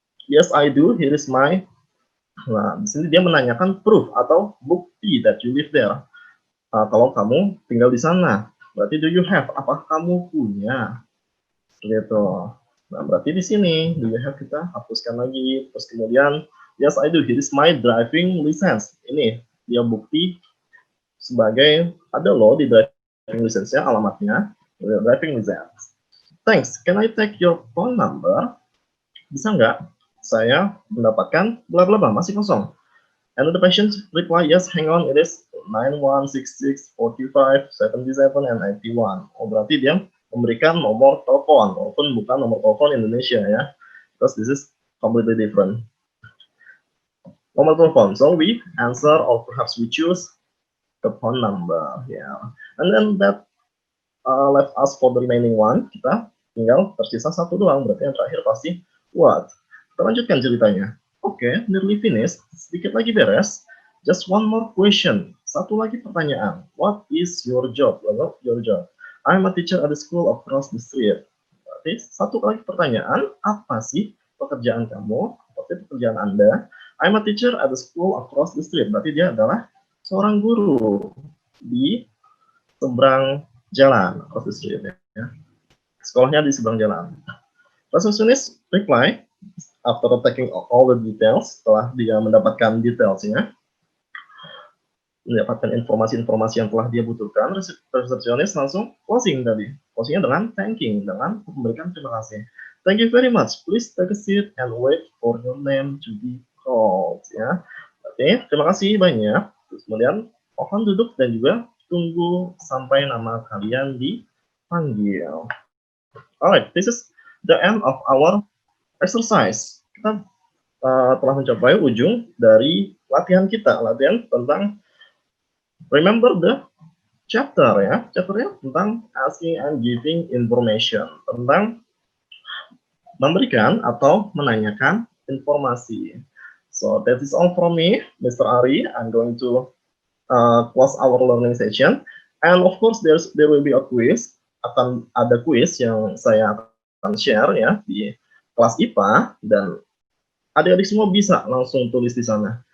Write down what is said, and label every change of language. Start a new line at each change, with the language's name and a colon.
English: Yes, I do. Here is my.
Indonesian: Nah, di sini dia menanyakan
English: proof
Indonesian: atau bukti
English: that you live there.
Indonesian: Kalau kamu tinggal di sana, berarti
English: do you have?
Indonesian: Apakah kamu punya? Gitu. Nah, berarti di sini
English: do you have
Indonesian: kita hapuskan lagi. Terus kemudian,
English: yes, I do. Here is my driving license.
Indonesian: Ini dia bukti sebagai ada loh di driving license-nya alamatnya driving license.
English: Thanks. Can I take your phone number?
Indonesian: Bisa nggak saya mendapatkan bla bla bla masih kosong.
English: And the patient reply yes, hang on, it is 9166 45 77 and 81.
Indonesian: Oh, berarti dia memberikan nomor telepon walaupun bukan nomor telepon Indonesia ya.
English: Because this is completely different.
Indonesian: Nomor telepon.
English: So we answer or perhaps we choose the phone number, yeah. And then that left us for the remaining one.
Indonesian: Kita tinggal tersisa satu doang, berarti yang terakhir pasti what. Kita lanjutkan ceritanya.
English: Oke, nearly finished.
Indonesian: Sedikit lagi beres.
English: Just one more question.
Indonesian: Satu lagi pertanyaan.
English: What is your job? Your job. I'm a teacher at the school across the street.
Indonesian: Berarti satu lagi pertanyaan. Apa sih pekerjaan kamu? Apa sih pekerjaan Anda?
English: I'm a teacher at the school across the street.
Indonesian: Berarti dia adalah seorang guru di seberang jalan,
English: across the street
Indonesian: ya. Sekolahnya di seberang jalan.
English: Receptionist reply after taking all the details,
Indonesian: setelah dia mendapatkan detailsnya, mendapatkan informasi-informasi yang telah dia butuhkan, receptionist langsung closing tadi. Closingnya dengan thanking, dengan memberikan terima kasih.
English: Thank you very much. Please take a seat and wait for your name to be called.
Indonesian: Ya. Oke, terima kasih banyak. Terus kemudian mohon duduk dan juga tunggu sampai nama kalian dipanggil.
English: Alright, this is the end of our exercise.
Indonesian: Kita telah mencapai ujung dari latihan kita, latihan tentang
English: remember the chapter
Indonesian: ya, chapternya tentang
English: asking and giving information,
Indonesian: tentang memberikan atau menanyakan informasi.
English: So that is all from me, Mr. Ari. I'm going to close our learning session, and of course there will be a quiz.
Indonesian: Akan ada quiz yang saya akan share ya di kelas IPA, dan adik-adik semua bisa langsung tulis di sana.